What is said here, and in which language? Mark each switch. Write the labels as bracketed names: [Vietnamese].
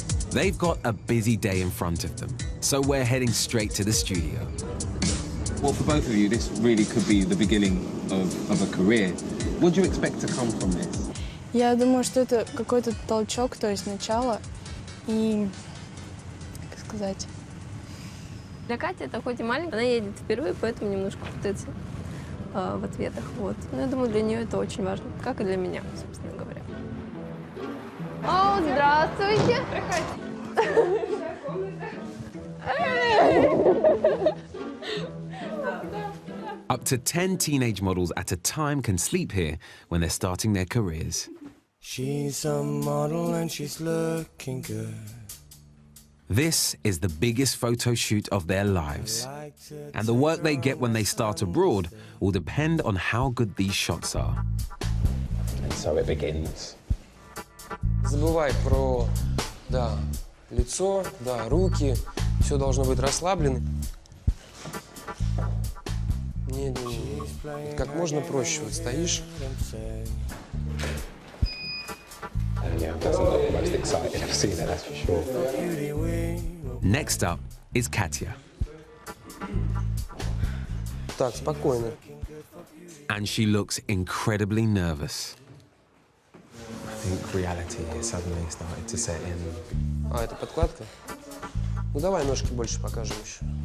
[English] They've got a busy day in front of them, so we're heading straight to the studio. Well, for both of you, this really could be the beginning of a career. What do you expect to come from this? [Russian] Я думаю, что это какой-то толчок, то есть начало. И, как сказать... Для Кати это хоть и маленькая, она едет впервые, поэтому немножко путается в ответах. Вот. Но я думаю, для нее это очень важно, как и для меня, собственно говоря. О, здравствуйте! [English] Up to 10 teenage models at a time can sleep here when they're starting their careers. She's a model and she's looking good. This is the biggest photo shoot of their lives. And the work they get when they start abroad will depend on how good these shots are. And so it begins. [Russian] Забывай про, да, лицо, да, руки. Все должно быть расслаблено. Нет, как можно проще. Вот стоишь. [English] Yeah, that's not the most exciting I've seen it, that's for sure. Next up is Katya. [Russian] Так, спокойно. [English] And she looks incredibly nervous. I think reality has suddenly started to set in. [Russian] А, это подкладка? Ну давай ножки больше покажем еще.